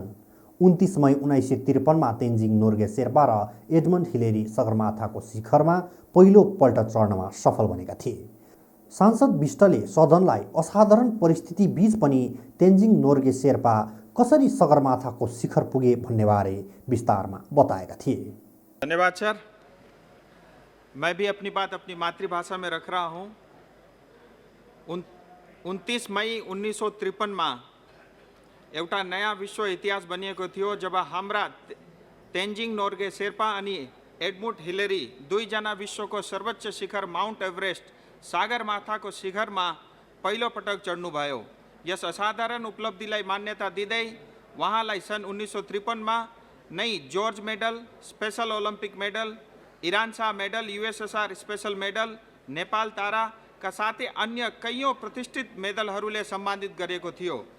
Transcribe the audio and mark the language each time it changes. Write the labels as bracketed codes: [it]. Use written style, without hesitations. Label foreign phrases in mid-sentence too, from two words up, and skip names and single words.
[ne] 29 मई 1953मा तेन्जिङ नोर्गे शेर्पा र एडमन्ड हिलेरी सगरमाथाको शिखरमा पहिलो पल्ट चढ्नमा सफल बनेका थिए। सांसद विष्टले सदनलाई असाधारण परिस्थिति बीच पनि तेन्जिङ नोर्गे शेर्पा कसरी सगरमाथाको शिखर पुगे भन्नेबारे विस्तारमा बताएका थिए। धन्यवाद सर। [hi] मैं भी अपनी बात अपनी मातृभाषा में रख रहा हूँ। [ne] 29 मई 1953 एउटा नयाँ विश्व इतिहास बनिएको थियो जब हाम्रा तेन्जिङ नोर्गे शेर्पा अनि एडमन्ड हिलेरी दुईजना विश्वको सर्वोच्च शिखर माउन्ट एभरेस्ट सगरमाथाको शिखरमा पहिलो पटक चढ्नुभयो। यस असाधारण उपलब्धिलाई मान्यता दिँदै उहाँलाई सन् 1953मा नै जर्ज मेडल, स्पेशल ओलम्पिक मेडल, इरान शाह मेडल, यूएसएसआर स्पेशल मेडल, नेपाल ताराका साथै अन्य कैयौँ प्रतिष्ठित मेडलहरूले सम्मानित गरेको थियो।